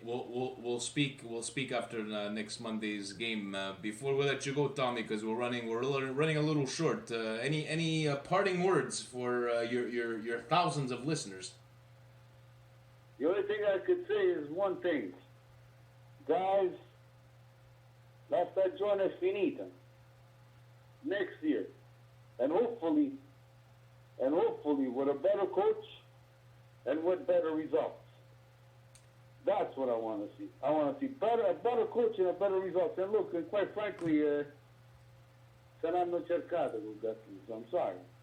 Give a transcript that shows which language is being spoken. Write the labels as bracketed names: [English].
[English] We'll speak after next Monday's game. Before we let you go, Tommy, because we're running a little short. Any parting words for your thousands of listeners? The only thing I could say is one thing. [Italian] Guys, la stagione è finita. [English] Next year. And hopefully with a better coach and with better results. That's what I want to see. I want to see a better coach and a better results. And look, and quite frankly, [Italian] saranno cercate [English] with that team, so I'm sorry.